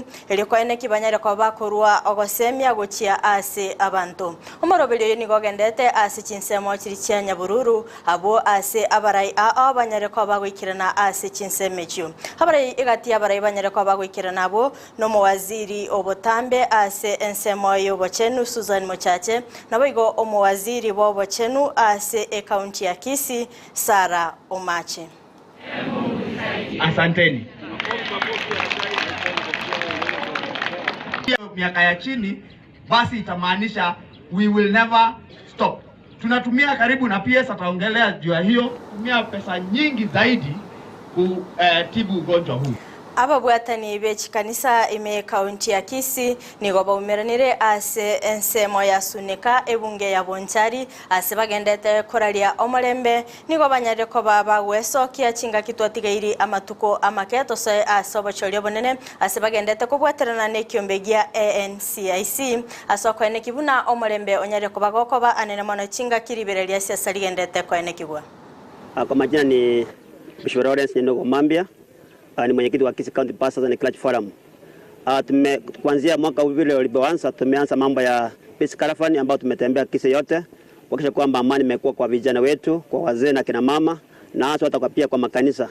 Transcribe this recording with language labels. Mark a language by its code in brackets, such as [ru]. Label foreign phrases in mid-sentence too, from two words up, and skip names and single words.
[guz] eliko ene kibanyare kwa bakorwa ogosemya gochia ase abantu omorobelyo nigo gendete ase chinsemo chirichya Nyabururu abo ase abarai abanyare kwa bagwikirana ase chinsemechu abarai igati abarai banyare kwa bagwikirana abo no muwaziri obotambe ase ensemo yobochenu Susan Mochache nabo igo omwaziri bobo chenu ase county ya Kisii Sara Omache. [sw] Asanteni. Miaka ya chini basi itamaanisha [en] we will never stop. [sw] Tunatumia karibu na PS ataongelea juu ya hiyo tumia pesa nyingi zaidi kutibu ugonjwa huu. [guz] Ababwatani bechi kanisa ime county ya Kisii nigo baumeranire ase ensemo ya Sunika ebunge ya Bonchari ase bagendete koralia omolembe nigo banyareko baba weso kia chinga kitwatigairi amatuko amaketo so asobochorio bonene ase bagendete kubwaterana ne kyombegia ANCIC asoko ene kibuna omolembe onyareko bagokoba anene mono chinga kiriberelia siasa ligendete ko ene kibwa. [sw] Kwa majina ni Bishop Lawrence Ndogo Mambia ni mwenyekiti wa Kisii County Pastors and Clergy Forum. Kuanzia mwaka vile ulipoanza tumeanza mambo ya [en] peace caravan [sw] ambao tumetembea Kisii yote kuhakikisha kwamba amani imekuwa kwa vijana wetu, kwa wazee na kina mama na hata kwa pia kwa makanisa.